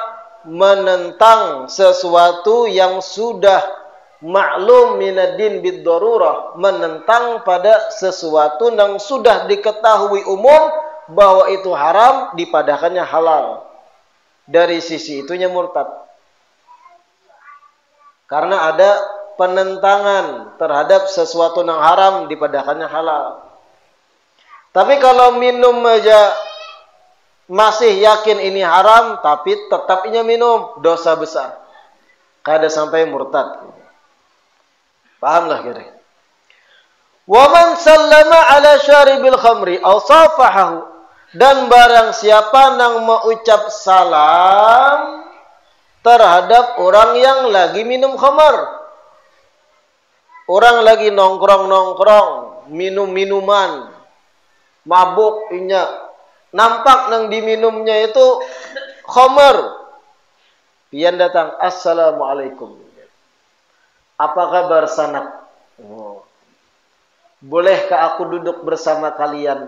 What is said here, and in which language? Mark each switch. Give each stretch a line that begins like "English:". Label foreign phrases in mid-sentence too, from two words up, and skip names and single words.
Indonesian: Menentang sesuatu yang sudah maklum
Arabic: من الدين بالضرورة,
Indonesian: menentang pada sesuatu yang sudah diketahui umum bahwa itu haram, dipadakannya halal. Dari sisi itunya murtad. Karena ada penentangan terhadap sesuatu yang haram, dipadakannya halal. Tapi kalau minum aja masih yakin ini haram, tapi tetap inya minum, dosa besar.
Banjar: Kada sampai murtad. Pahamlah kira.
Arabic: ومن سلم على شارب الخمر أو صافحه,
Indonesian: dan barang siapa yang mengucap salam terhadap orang yang lagi minum khamar. Orang lagi nongkrong-nongkrong, minum minuman,
Banjar: mabuk inya, nampak nang diminumnya itu khamar.
Indonesian: Pian datang, assalamualaikum. Apa kabar sanak? Oh. Bolehkah aku duduk bersama kalian?